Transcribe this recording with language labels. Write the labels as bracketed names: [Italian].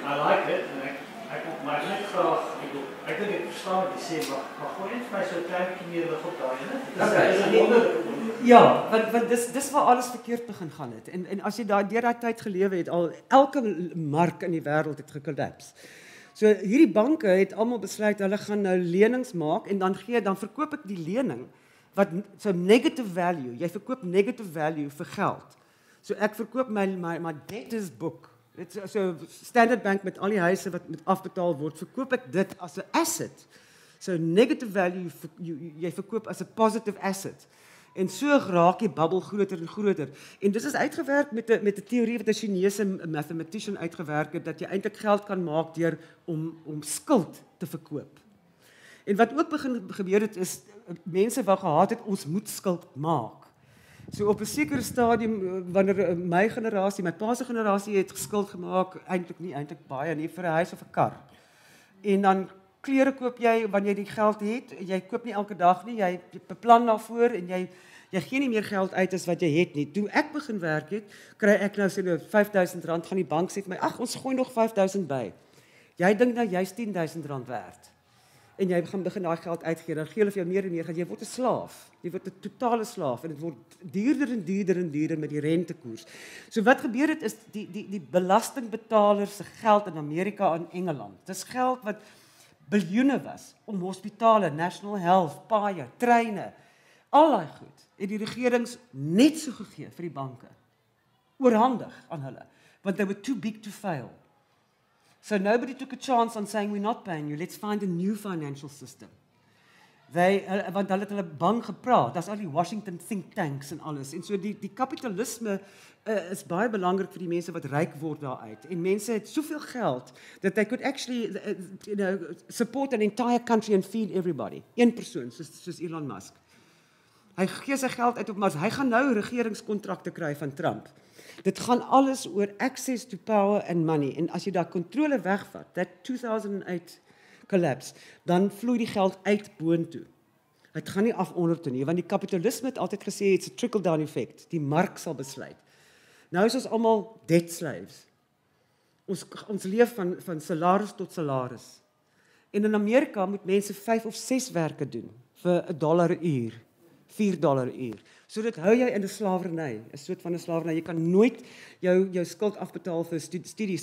[English] I like it [Afrikaans] en ek net graag, ek dink ek verstaan wat jy sê, maar gooi net vir my so 'n klein bietjie meer lig op daai, Ja, want dis waar alles verkeerd begin gaan het. En as jy deur daai tyd gelewe het, elke mark in die wêreld het gekollaps. So hierdie banke het almal besluit hulle gaan nou lenings maak en dan verkoop ek die lening wat so [English] negative value. [Afrikaans] Jy verkoop [English] negative value [Afrikaans] vir geld. So ek verkoop my [English] debtors book. [Afrikaans] Dit so Standard Bank met al die huise wat met afbetaal word, verkoop ek dit as 'n asset. So [English] negative value [Afrikaans] jy verkoop as 'n [English] positive asset. [Afrikaans] En so raak die bubble groter en groter. En dit is uitgewerk met 'n teorie wat 'n [English] Chinese mathematician [Afrikaans] uitgewerk het dat jy eintlik geld kan maak deur om skuld te verkoop. En wat ook begin gebeur het is mense wou gehad het ons moet skuld maak. So op 'n sekere stadium wanneer my pa se generasie het skuld gemaak, eintlik baie nie vir 'n huis of 'n kar. En dan klere koop jy wanneer jy die geld het. Jy koop nie elke dag nie. Jy beplan daarvoor en jy gee nie meer geld uit as wat jy het nie. Toe ek begin werk het, kry ek nou sê R5,000 gaan die bank sê vir my, "Ag, ons gooi nog R5,000 by." Jy dink nou jy's R10,000 werd. En jy gaan begin daai geld uitgee, dan gee hulle vir jou meer en meer, jy word 'n slaaf. Jy word 'n totale slaaf en dit word duurder met die rentekoers. So wat gebeur het is die belastingbetalers se geld in Amerika en Engeland. Dis geld wat biljoene was om hospitale, [English] national health, [Afrikaans] paaie, treine, al daai goed. Het die regerings net so gegee vir die banke. Oorhandig aan hulle, want [English] they were too big to fail. So nobody took a chance on saying we're not paying you, let's find a new financial system. [Afrikaans] Want hulle het hulle bang gepraat, daar's al die Washington think tanks en alles. En so die kapitalisme is baie belangrik vir die mense wat ryk word daaruit. En mense het soveel geld [English] that they could actually support an entire country and feed everybody. [Afrikaans] Een persoon soos Elon Musk. Hy gee sy geld uit op Mars. Hy gaan nou regeringskontrakte kry van Trump. Dit gaan alles oor [English] access to power and money. [Afrikaans] En as jy daai kontrole wegvat, [English] that 2008 collapse, [Afrikaans] dan vloei die geld uit boontoe. Dit gaan nie af onder toe nie, want die kapitalisme het altyd gesê [English] it's a trickle down effect. [Afrikaans] Die mark sal besluit. Nou is ons almal [English] debt slaves. [Afrikaans] Ons leef van salaris tot salaris. En in Amerika moet mense 5 of 6 werke doen vir $1 'n uur, $4 'n uur. So dit hou jy in 'n slawerny, 'n soort van 'n slawerny. Jy kan nooit jou skuld afbetaal vir studies.